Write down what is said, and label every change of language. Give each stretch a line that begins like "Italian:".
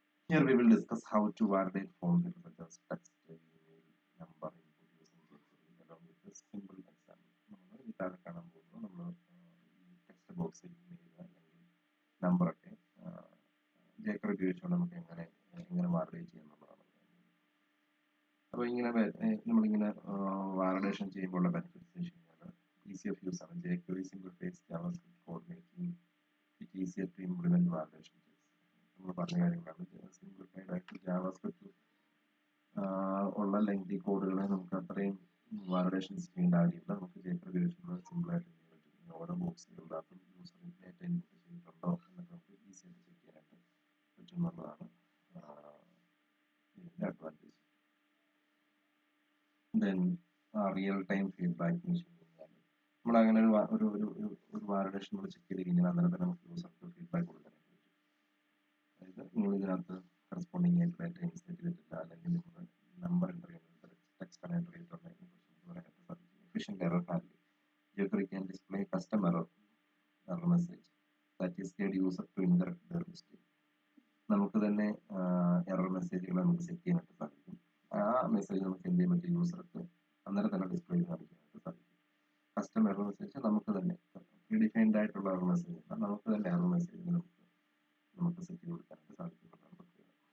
English: Here we will discuss how to validate form fields such as text, email, number input using jQuery along with a simple example.
Malayalam: നമ്മൾ ഈ താഴെ കാണാൻ പോകുന്നത് നമ്മൾ ഈ text ബോക്സിൽ ഇമെയിൽ അല്ലെങ്കിൽ നമ്പർ ഒക്കെ jQuery ഉപയോഗിച്ചുകൊണ്ട് നമുക്ക് എങ്ങനെ വാലിഡേറ്റ് ചെയ്യാന്നുള്ളതാണ്. അപ്പോൾ നമ്മളിങ്ങനെ വാലിഡേഷൻ ചെയ്യുമ്പോഴുള്ള ബെനിഫിറ്റ്സ് വെച്ച് കഴിഞ്ഞാൽ ഈസി ഓഫ് യൂസ് ആണ്.
English: jQuery simplifies JavaScript code making it easier to implement validation.
Malayalam: നമ്മൾ പറഞ്ഞ കാര്യങ്ങളാണ്. സിംപ്ലിഫൈഡ് ആയിട്ട് ജാവാസ്ക്രിപ്റ്റ് ഉള്ള ലെങ്തി കോഡുകളെ നമുക്ക് അത്രയും വാലിഡേഷൻസ് ചെയ്യേണ്ട കാര്യമില്ല. നമുക്ക് jQuery ഉപയോഗിച്ചുകൊണ്ട് സിമ്പിൾ ആയിട്ട് ചെയ്യാൻ പറ്റും. ഓരോ ബോക്സുകളിലും യൂസർ ഡേറ്റ ഇൻപുട്ട് ചെയ്തിട്ടുണ്ടോ എന്നൊക്കെ നമുക്ക് ഈസി ആയിട്ട് ചെക്ക് ചെയ്യാനായിട്ട് പറ്റും എന്നുള്ളതാണ് ഇതിൻ്റെ advantage. Then real time feedback എന്ന് വെച്ച് കഴിഞ്ഞാൽ നമ്മൾ അങ്ങനെ ഒരു വാലിഡേഷൻ നമ്മൾ ചെക്ക് ചെയ്ത് കഴിഞ്ഞാൽ അന്നേരം തന്നെ നമുക്ക് യൂസർക്ക് ഫീഡ്ബാക്ക് കൊടുക്കാൻ. അതായത് നിങ്ങൾ ഇതിനകത്ത് കറസ്പോണ്ടിങ് ആയിട്ട് ഡാറ്റ ഇൻസേർട്ട് ചെയ്തിട്ടില്ല, അല്ലെങ്കിൽ നിങ്ങൾ നമ്പർ എൻ്റർ ചെയ്യുന്നത് ടെക്സ്റ്റ് ആണ് എൻ്റർ ചെയ്തിട്ടുണ്ടെങ്കിൽ പറയാനായിട്ട് സാധിക്കും.
English: Efficient error handle jQuery can display custom error message that is guide user to incorrect their mistake.
Malayalam: നമുക്ക് തന്നെ എറർ മെസ്സേജുകൾ നമുക്ക് സെറ്റ് ചെയ്യാനായിട്ട് സാധിക്കും. ആ മെസ്സേജ് നമുക്ക് എന്ത് ചെയ്യാൻ പറ്റും, യൂസർക്ക് അന്നേരം തന്നെ ഡിസ്പ്ലേ ചെയ്ത് കാണിക്കാനായിട്ട് സാധിക്കും. കസ്റ്റം എറർ മെസ്സേജ് നമുക്ക് തന്നെ പ്രീഡിഫൈൻഡ് ആയിട്ടുള്ള എറർ മെസ്സേജ് നമുക്ക് തന്നെ എറർ മെസ്സേജ് നമുക്ക് സെറ്റ് ചെയ്ത് കൊടുക്കാനായിട്ട് സാധിക്കുന്നതാണ് പ്രത്യേകത.